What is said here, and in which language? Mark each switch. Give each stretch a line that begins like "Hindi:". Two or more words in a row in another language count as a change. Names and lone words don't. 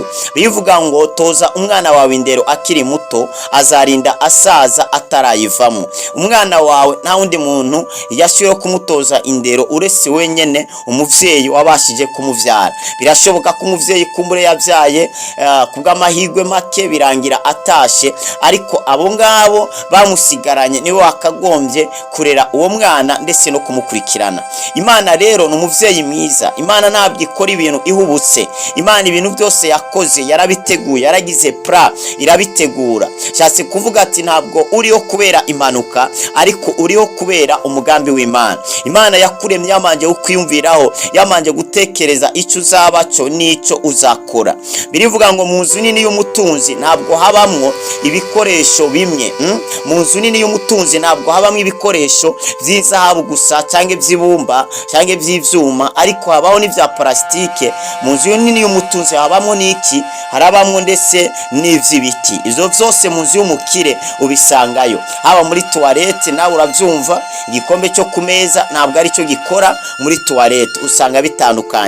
Rundi: Bivuga ngo toza umwana wawe indero akiri muto, azarinda asaza atarayivamo. Umwana wawe nta wundi muntu yashyiriweho kumutoza indero uretse wenyene umuvyeyi wabashije kumuvyara. Birashoboka ko umuvyeyi kumbure yabyaye kubw'amahirwe make birangira atashe, ariko abo ngabo bamusigaranye niwe wakagombye kurera uwo mwana ndetse no kumukurikirana. Imana rero ni umuvyeyi mwiza. Imana ntabwo ikora ibintu ihubutse. Imana ibintu byose yakoze yarabiteguye, yaragize pra irabitegura. Cyase kuvuga ati ntabwo uriho kubera impanuka, ariko uriho kubera umugambi w'Imana. Imana yakuremye yamanje ukwiyumviraho, yamanje gutekereza icyo uzabaco n'ico uzakora. Birivuga ngo mu nzu nini y'umutunzi ntabwo habamwo ibikoresho bimwe. Mu nzu nini y'umutunzi ntabwo habamwo ibikoresho by'izahabu gusa cyangwa by'ibumba cyangwa by'ivyuma, ariko habaho n'ivya plastike. Mu nzu nini y'umutunzi habamwo n'iki, harabamwo ndetse n'ivy'ibiti. Izo vyose mu nzu y'umukire ubisangayo. Haba muri toilette nawe uravyumva, igikombe cyo ku meza ntabwo ari cyo gikora muri toilette, usanga bitandukanye.